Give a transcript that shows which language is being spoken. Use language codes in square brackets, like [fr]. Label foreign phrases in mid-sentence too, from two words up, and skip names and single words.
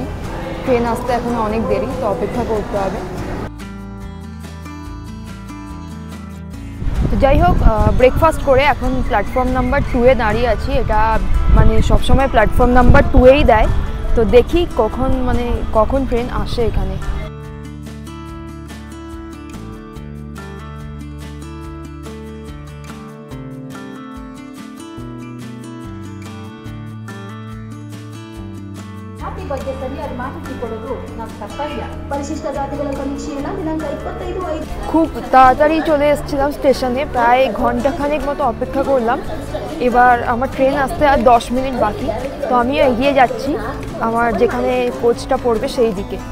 [bn] ট্রেন আসতে এখনও অনেক দেরি, তো অপেক্ষা করতে হবে। তো যাই হোক, ব্রেকফাস্ট করে এখন [en] platform number [bn] 2-এ দাঁড়িয়ে আছি। এটা সবসময় [en] platform number [bn] 2-এই দেয়। তো দেখি কখন ট্রেন আসে এখানে। [kn] ಬಗ್ಗೆ ಸರಿಯಾದ ಮಾಹಿತಿ ಕೊಡೋದು ನಮ್ಮ ಕರ್ತವ್ಯ. ಪರಿಶಿಷ್ಟ ಜಾತಿಗಳ ಸಮೀಕ್ಷೆಯನ್ನು ದಿನಾಂಕ 25/5 [bn] খুব তাড়াতাড়ি চলে এসেছিলাম স্টেশনে। প্রায় ঘন্টাখানেক মতো অপেক্ষা করলাম। এবার আমার ট্রেন আসতে আর 10 মিনিট বাকি। তো আমিও এগিয়ে যাচ্ছি আমার যেখানে কোচটা পড়বে সেই দিকে।